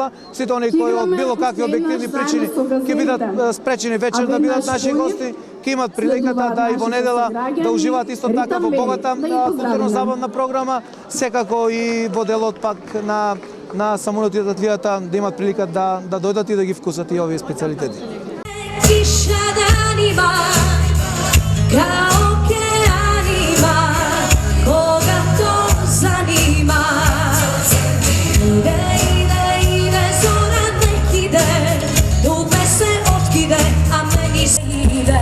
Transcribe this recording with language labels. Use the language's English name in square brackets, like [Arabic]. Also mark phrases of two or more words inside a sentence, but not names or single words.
[Macedonian] Сите оние кои од било какви објективни причини ќе бидат спречени вечер да бидат наши гости, ќе имат приликата да и во недела да уживаат исто така во богата културно-забавна програма, секако и во делот пак на самолот и татлијата да имат прилика да дојдат и да ги вкусат и овие специјалитети. [Serbian] Kiša danima, kao okeanima, koga to zanima. Ide, zora nek ide, dugme se otkide, a meni se ide.